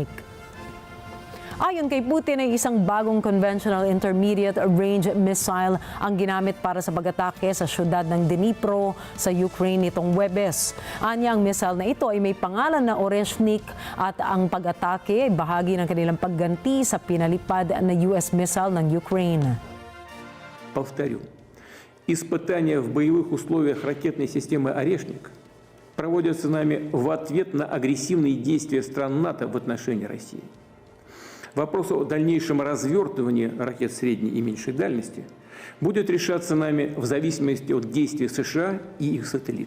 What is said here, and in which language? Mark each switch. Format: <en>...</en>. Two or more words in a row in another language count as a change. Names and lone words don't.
<tl>Ayon kay Putin ay isang bagong</tl> <en>conventional intermediate range missile</en> <tl>ang ginamit para sa pag-atake sa syudad ng Dnipro sa Ukraine nitong Huwebes. Anya ang missile na ito ay may pangalan na Oreshnik at ang pag-atake ay bahagi ng kanilang pagganti sa pinalipad na US missile ng Ukraine.</tl> <ru>Повторю. Испытания в боевых условиях ракетной системы «Орешник» проводятся нами в ответ на агрессивные действия стран НАТО в отношении России. Вопрос о дальнейшем развертывании ракет средней и меньшей дальности будет решаться нами в зависимости от действий США и их сателлитов.</ru>